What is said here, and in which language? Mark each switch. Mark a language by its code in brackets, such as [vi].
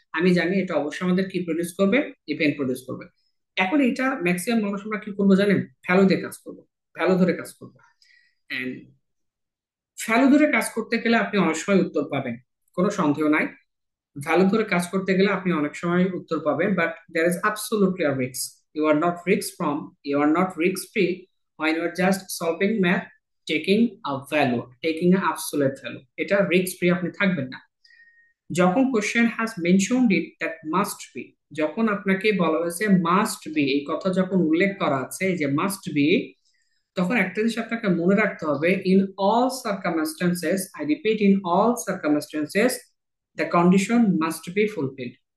[bn] আমি জানি এটা অবশ্যই আমাদের কি প্রডিউস করবে? ইভেন প্রডিউস করবে। এখন এটা ম্যাক্সিমাম মানুষ আমরা কি করবো জানেন? ভ্যালু দিয়ে কাজ করবো, ভ্যালু ধরে কাজ করবো। এন্ড ভ্যালু ধরে কাজ করতে গেলে আপনি অনেক সময় উত্তর পাবেন, কোনো সন্দেহ নাই। ভ্যালু ধরে কাজ করতে গেলে আপনি অনেক সময় উত্তর পাবেন, [en] But there is absolutely a risk. You are not risk free when you are just solving math, taking a value, taking a absolute value, [bn] এটা রিস্ক ফ্রি আপনি থাকবেন না। যখন [en] question has mentioned it that must be, [bn] যখন আপনাকে বলা হয়েছে must be, এই কথা যখন উল্লেখ করা আছে যে মাস্ট বি, তখন একটা জিনিস আপনাকে মনে রাখতে হবে, [en] In all circumstances, I repeat, in all circumstances the condition must be fulfilled.